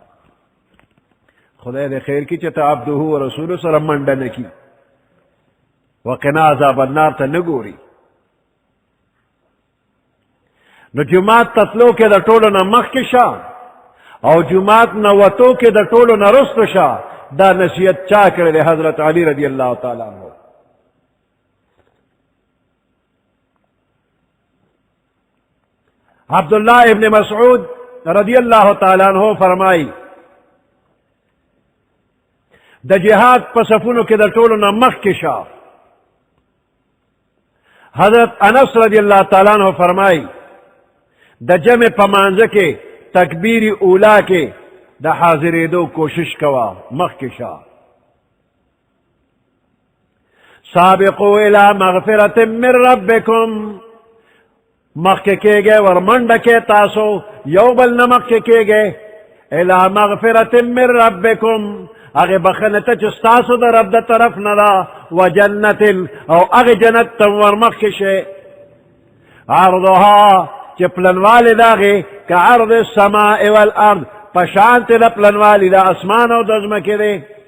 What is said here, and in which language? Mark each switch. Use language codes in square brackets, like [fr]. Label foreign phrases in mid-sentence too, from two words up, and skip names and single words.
[ps] خدای دې خیر کی چې ته [ar] عبده و رسول [ps] سره منډه نه کی [ar] وقنا عذاب النار [ps] ته نه ګوري نو جماعت تطلو کې د ټولو نه مخکې شه او جماعت نه وتو کې د ټولو نه رستو شه دا نصیحت چا کړی دی حضرت علی [ar] رضی اللہ تعالی عنہ [ps] عبداللہ ابن مسعود [ar] رضی اللہ تعالی عنہ [ps] فرمائی د جهاد په صفونو کې د ټولو نه مخکې شه حضرت انس [ar] رضی اللہ تعالی عنہ [ps] فرمائی د جمع په مانځه کې [ar] تکبیر اولا [ps] کې د حاضرېدو کوشش کوا مخکې شه [ar] سابقوا الى مغفرة من ربکم [ps] مخکې کېږئ ورمنډه کې تاسو یو بل نه مخکې کېږئ [ar] الى مغفرة من ربکم [ps] اغه بخنه ته چې ستاسو د رب د طرف نه ده و جنت او اغه جنت ته ورمخ کې شي عرضها چې پلنوالی د هغې که [ar] عرض السماء والارض [ps] په شانتې د پلنوالی د اسمان او د ځمکې دی